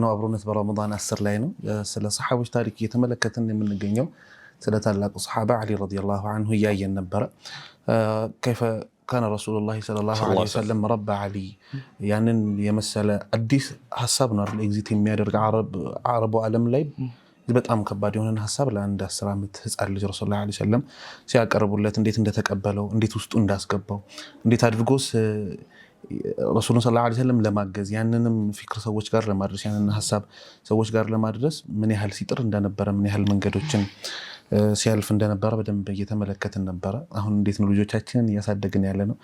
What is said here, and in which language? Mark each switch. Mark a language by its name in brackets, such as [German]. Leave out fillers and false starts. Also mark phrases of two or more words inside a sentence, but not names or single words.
[Amharic] አብሮነት በረመዳን 10 ላይ ነው ስለ ሰሃቦች ታሪክ እየተመለከትን የምንገኘው ስለ ታላቁ ሰሃባ አሊ [Arabic] رضي الله عنه [Amharic] ያየን ነበር [Arabic] كيف كان رسول الله صلى الله عليه وسلم رب علي [Amharic] ያንን የመሰለ አዲስ ሐሳብ ነው ኤግዚት የሚያደርግ አረቡ ዓለም ላይ በጣም ከባድ የሆነ ሐሳብ ለአንድ 10 ዓመት ህፃን ልጅ ረሱላህ [Arabic] صلى الله عليه وسلم [Amharic] ሲያቀርቡለት እንዴት እንደተቀበለው እንዴት ውስጡ እንዳስገባው እንዴት አድርጎስ ረሱሉን [Arabic] صلى الله عليه وسلم [Amharic] ለማገዝ ያንንም ፍክር ሰዎች ጋር ለማድረስ ያንንም ሐሳብ ሰዎች ጋር ለማድረስ ምን ያህል ሲጥር እንደነበረ ምን ያህል መንገዶችን ሲያልፍ እንደነበረ በደንብ እየተመለከትን ነበረ። አሁን እንዴት ነው ልጆቻችንን እያሳደግን ያለ ነው?